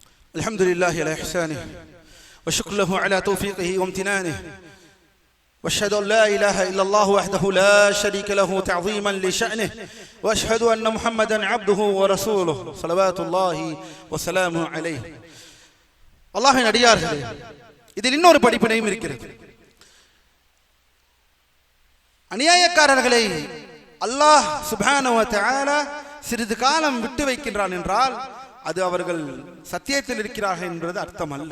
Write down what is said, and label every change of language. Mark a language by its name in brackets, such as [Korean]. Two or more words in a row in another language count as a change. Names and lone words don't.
[Arabic] الحمد لله على إحسانه وشكر له على توفيقه وامتنانه واشهد ان لا اله الا الله وحده لا شريك له تعظيما لشأنه واشهد ان محمدا عبده ورسوله صلوات الله وسلامه عليه. [Tamil] அல்லாஹ்வின் அடியார்களே, இதில் இன்னொரு படிப்பினையும் இருக்கிறது. அநியாயக்காரர்களை [Arabic] الله سبحانه وتعالى [Tamil] சிறிது காலம் விட்டு வைக்கின்றான் என்றால் அது அவர்கள் சத்தியத்தில் இருக்கிறார்கள் என்பது அர்த்தம் அல்ல.